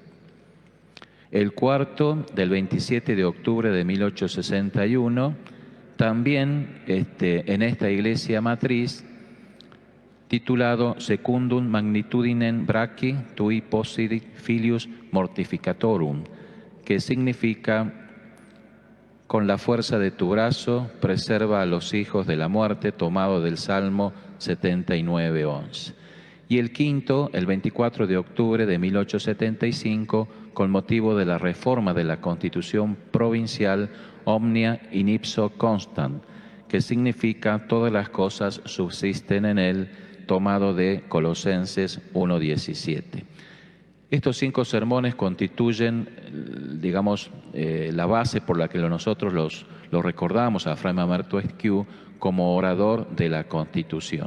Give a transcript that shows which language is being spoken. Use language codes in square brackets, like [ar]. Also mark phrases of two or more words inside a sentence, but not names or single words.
[es] El cuarto del 27 de octubre de 1861, también en esta iglesia matriz, titulado Secundum Magnitudinem Brachii Tui Possidit Filius Mortificatorum, que significa con la fuerza de tu brazo preserva a los hijos de la muerte, tomado del Salmo 79:11. Y el quinto, el 24 de octubre de 1875, con motivo de la reforma de la Constitución provincial Omnia in ipso constant, que significa todas las cosas subsisten en él, tomado de Colosenses 1:17. Estos 5 sermones constituyen, digamos, la base por la que nosotros lo recordamos a Fray Mamerto Esquiú como orador de la Constitución.